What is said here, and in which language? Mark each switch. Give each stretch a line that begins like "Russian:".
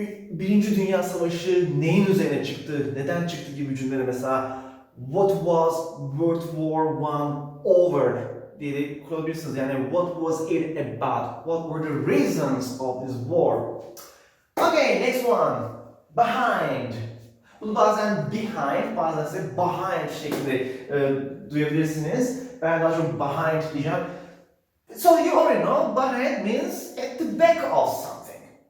Turkish: Birinci Dünya Savaşı neyin üzerine çıktı, neden çıktı gibi cümleler mesela
English: what was World War I over
Turkish: diye de kurabilirsiniz.
English: Yani what was it about? What were the reasons of this war? Okay, next one. Behind.
Turkish: Bunu bazen behind, bazen ise behind şeklinde duyabilirsiniz. Ben daha çok behind diyeceğim.
English: So you already know, behind means at the back of something.